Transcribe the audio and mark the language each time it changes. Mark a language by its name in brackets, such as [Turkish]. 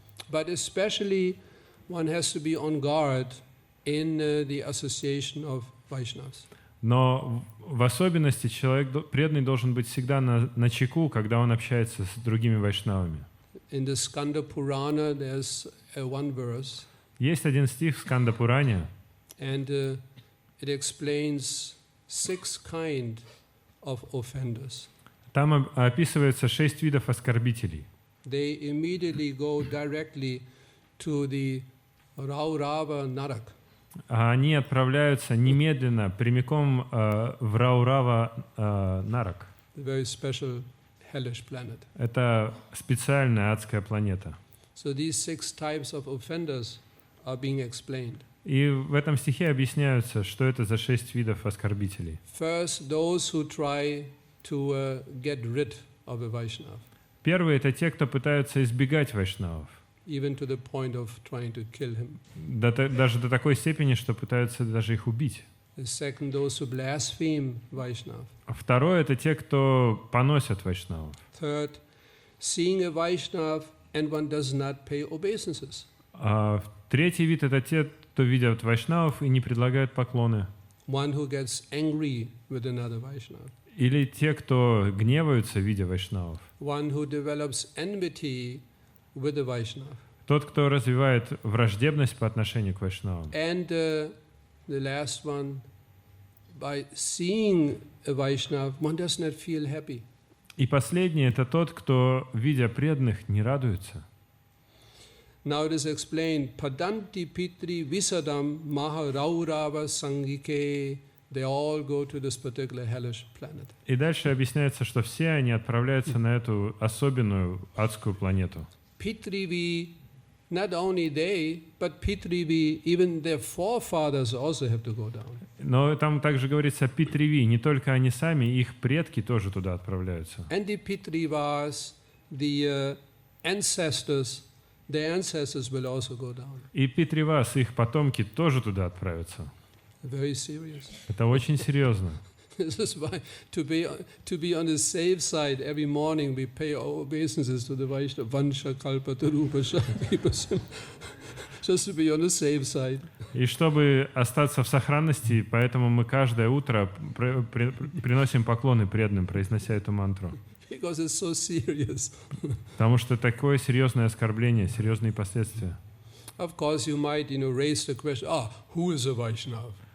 [English] But especially one has to be on guard in the association of Vaishnavas. [Russian] Но в особенности человек преданный должен быть всегда на чеку, когда он общается с другими вайшнавами. [English] In the Skanda Purana, there's one verse. [Russian] Есть один стих в Сканда Пуране, [English] And it explains 6 kinds of offenders. [Russian] там описывается 6 видов оскорбителей. [English] They immediately go directly to the Raurava Narak. [Russian] Они отправляются немедленно, прямиком в Раурава Нарак. [English] The very special hellish planet. [Russian] Это специальная адская планета. [English] So these 6 types of offenders are being explained. [Russian] И в этом стихе объясняются, что это за 6 видов оскорбителей. [English] First, those who try to get rid of a Vaishnava. [Russian] Первые — это те, кто пытаются избегать вайшнавов. [English] Even to the point of trying to kill him. [Russian] Даже до такой степени, что пытаются даже их убить. [English] The second, those who blaspheme Vaishnava. [Russian] Второе — это те, кто поносят вайшнавов. [English] Third, seeing a Vaishnava and one does not pay obeisances. [Russian] Третий вид — это те, кто видят вайшнавов и не предлагают поклоны. [English] One who gets angry with another Vaishnava. [Russian] Или те, кто гневаются, видя вайшнавов. [English] One who develops enmity with the Vaishnava. [Russian] Тот, кто развивает враждебность по отношению к вайшнавам. [English] And the last one, by seeing a Vaishnava, one does not feel happy. [Russian] И последний — это тот, кто, видя преданных, не радуется. [English] Now it is explained, [Sanskrit] Padanti Pitri Visadam Maharaurava Sangike. [English] They all go to this particular hellish planet. [Russian] И дальше объясняется, что все они отправляются на эту особенную адскую планету. [English] Pitrivi, not only they, but Pitrivi, even their forefathers also have to go down. [Russian] Но там также говорится о Питриви. Не только они сами, их предки тоже туда отправляются. [English] And the Pitrivas, the ancestors, their ancestors will also go down. [Russian] И Питривас, их потомки тоже туда отправятся. [English] Very serious. [Russian] Это очень серьезно. [English] This is why to be on the safe side, every morning we pay our obeisances to the Vaishnava, [Sanskrit] Vansha, Kalpa, Tarupa, Shakti, [English] just to be on the safe side. [Russian] И чтобы остаться в сохранности, поэтому мы каждое утро приносим поклоны преданным, произнося эту мантру. [English] Because it's so serious. [Russian] Потому что такое серьезное оскорбление, серьезные последствия. [English] Of course, you might, raise the question, who is a Vaishnava?